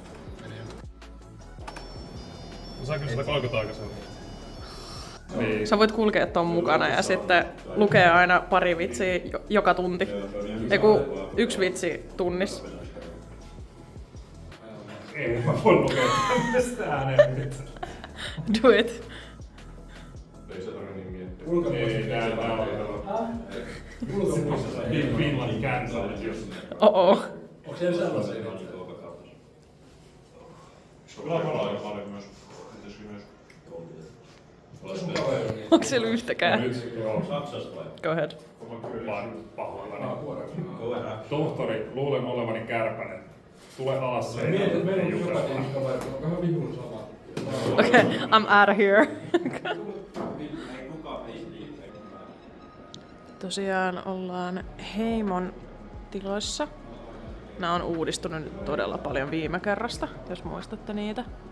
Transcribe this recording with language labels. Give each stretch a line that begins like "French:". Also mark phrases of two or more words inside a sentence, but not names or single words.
Finnish: Saanko sitä 30 aikaisemmin? Niin. Sä voit kulkea ton mukana ja sitten lukee aina pari vitsiä joka tunti. Eiku 1 vitsi tunnissa. Ei mä voi lukea tämmöstä ääneen.
English: Do it.
Finnish: Ei se tarvitse niin miettiä. Ei, tää oli Finland cancelled. Oh. Onko siellä sellaisia? Kyllä aika lailla paljon myös. Pitäisikö myös? Onko siellä yhtäkään?
English: Go ahead.
Finnish: Pahoillani. Tohtori, luulen olevani kärpänen. Tule alas Mietit, seinälle. että meillä on jotakin kaveria, on vähän vihun sama.
English: Okay, I'm out of here.
Finnish: Tosiaan ollaan Heimon tiloissa. Nämä on uudistunut nyt todella paljon viime kerrasta, jos muistatte niitä.